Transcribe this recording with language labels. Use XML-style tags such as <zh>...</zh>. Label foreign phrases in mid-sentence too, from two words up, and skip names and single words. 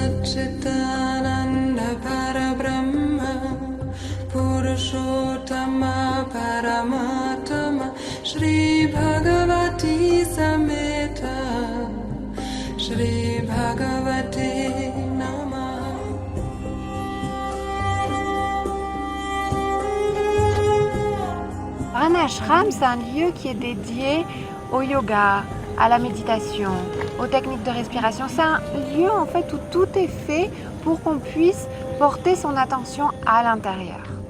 <sa>सच्चिदानन्द परब्रह्म पुरुषोत्तम परमात्मा श्री भगवती समेत श्री भगवते नमः.</sa> <fr>Un ashram, c'est un lieu qui est dédié au yoga, à la méditation, aux techniques de respiration. C'est un lieu en fait où tout est fait pour qu'on puisse porter son attention à l'intérieur.</fr>